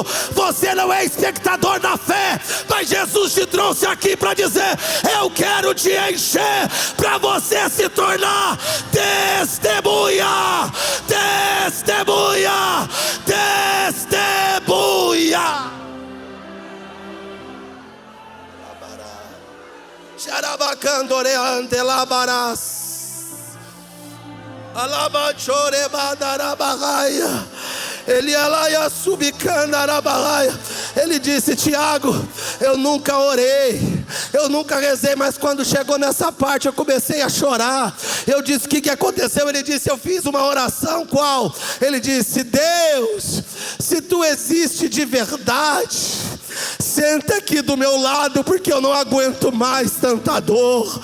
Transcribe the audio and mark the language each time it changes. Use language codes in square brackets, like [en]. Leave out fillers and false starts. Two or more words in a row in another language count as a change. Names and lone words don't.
[pt] Você não é espectador da fé. Mas Jesus te trouxe aqui para dizer, eu quero te encher, para você se tornar testemunha. Testemunha. Testemunha. Xarabacandoreante labaras Alabachore badarabagaia Elialaia subicandarabagaia. Ele disse, Tiago, eu nunca orei, eu nunca rezei, mas quando chegou nessa parte eu comecei a chorar. Eu disse, o que aconteceu? Ele disse, eu fiz uma oração. Qual? Ele disse, Deus, se tu existe de verdade, senta aqui do meu lado, porque eu não aguento mais tanta dor.